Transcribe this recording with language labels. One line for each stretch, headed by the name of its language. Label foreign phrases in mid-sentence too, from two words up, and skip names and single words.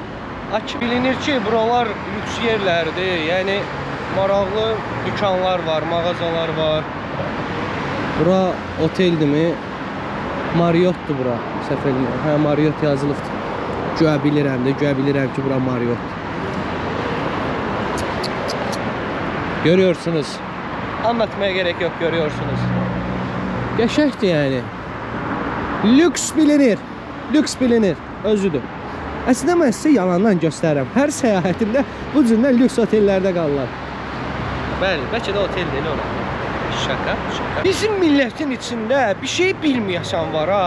Azerbaijani: Bilinir ki, buralar lüks yerlərdir. Yəni maraqlı dükanlar var, mağazalar var. Bura oteldimi? Marriot'dur bura. Səhv etmirəm. Hə, Marriott yazılıbdır. Güya bilirəm ki, bura Marriott.
Turkish: Görüyorsunuz. Anlatmaya gerek yok, görüyorsunuz.
Azerbaijani: Qəşəngdir yəni. Lüks bilinir. Lüks bilinir. Özüdür. Əslində mən sizə yalandan göstərirəm. Hər səyahətimdə bu cürlə lüks otellərdə qalırlar. Bəli, bəlkə də otel deyil ora. Şaka. Bizim millətin içində bir şey bilməyəsən var ha.